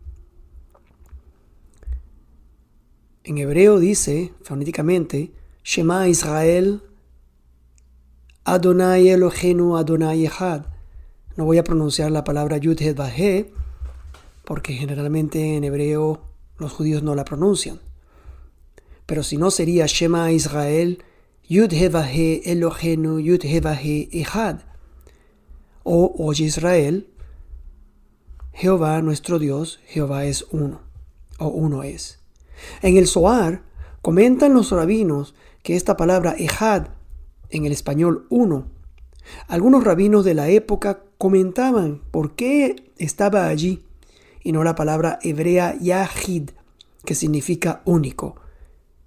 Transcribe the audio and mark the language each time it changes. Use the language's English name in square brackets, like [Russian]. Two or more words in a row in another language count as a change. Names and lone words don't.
[Spanish] En hebreo dice, fonéticamente, [Hebrew] שמע ישראל, אדני אלהינו אדני אחד. [Spanish] No voy a pronunciar la palabra Yud He Vahe, porque generalmente en hebreo los judíos no la pronuncian. Pero si no sería [Hebrew] שמע ישראל, יוד הא ואו הא אלהינו יוד הא ואו הא אחד. [Spanish] O oye Israel, Jehová nuestro Dios, Jehová es uno, o uno es. En el Zohar comentan los rabinos que esta palabra Echad, en el español uno, algunos rabinos de la época comentaban por qué estaba allí y no la palabra hebrea Yahid, que significa único.